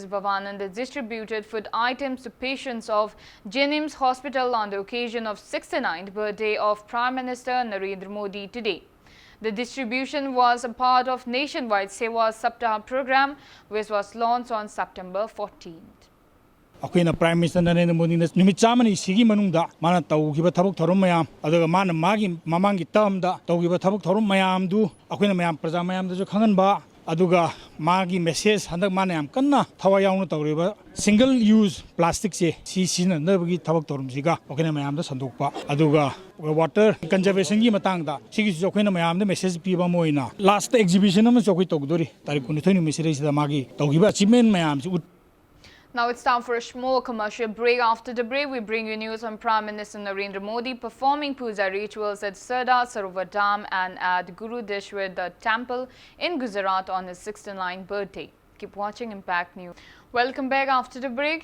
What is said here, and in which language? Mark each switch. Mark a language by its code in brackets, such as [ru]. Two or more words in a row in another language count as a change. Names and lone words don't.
[en] Bhavananda, distributed food items to patients of Jenims Hospital on the occasion of 69th birthday of Prime Minister Narendra Modi today. The distribution was a part of nationwide Sewa Saptah program, which was launched on September 14th. [mni] Akwina [en] Prime Minister [mni] Narendra Modi numit chamani sigi manungda mana tawgiba thabuk thorum mayam adaga mana magi mamangi termda tawgiba thabuk thorum mayam du akwina mayam praja mayam da jo khangan ba aduga magi message handak mana yam kanna thawa yaunu tawriba [en] single use plastic [mni] se si na nabagi thabuk thorum siga akwina mayam da sandokpa aduga [en] water conservation [mni] gi matang da sigi jo akwina mayam da message piba moina [en] last exhibition [mni] am jo koi tawdori tarik 29 message da magi tawgiba achievement mayam si. [en] Now it's time for a small commercial break. After the break, we bring you news on Prime Minister Narendra Modi performing puja rituals at Sardar Sarovar Dam and at Guru Deshwar the temple in Gujarat on his 69th birthday. Keep watching Impact News. Welcome back after the break.